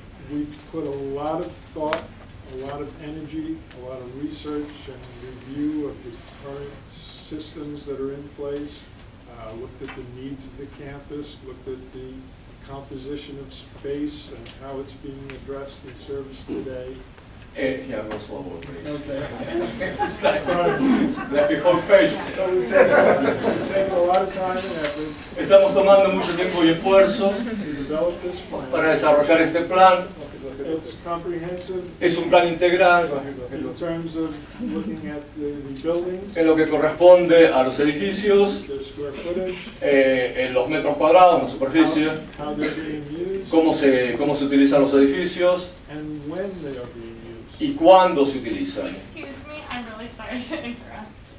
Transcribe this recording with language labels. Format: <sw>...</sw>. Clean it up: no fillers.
<en>We've put a lot of thought, a lot of energy, a lot of research and review of the current systems that are in place, looked at the needs of the campus, looked at the composition of space and how it's being addressed in service today. Yeah, go slower, please. Okay. Sorry. Like the whole page. So we're taking a lot of time and effort</en> <es>Estamos tomando mucho tiempo y esfuerzo</es> <en>to develop this plan.</en> <es>para desarrollar este plan.</es> <en>It's comprehensive</en> <es>Es un plan integral</es> <en>in terms of looking at the buildings,</en> <es>en lo que corresponde a los edificios,</es> <en>their square footage,</en> <es>en los metros cuadrados, la superficie,</es> <en>how they're being used,</en> <es>cómo se utilizan los edificios</es> <en>and when they are being used.</en> <es>y cuándo se utilizan.</es> <en>Excuse me, I'm really sorry to interrupt.</en>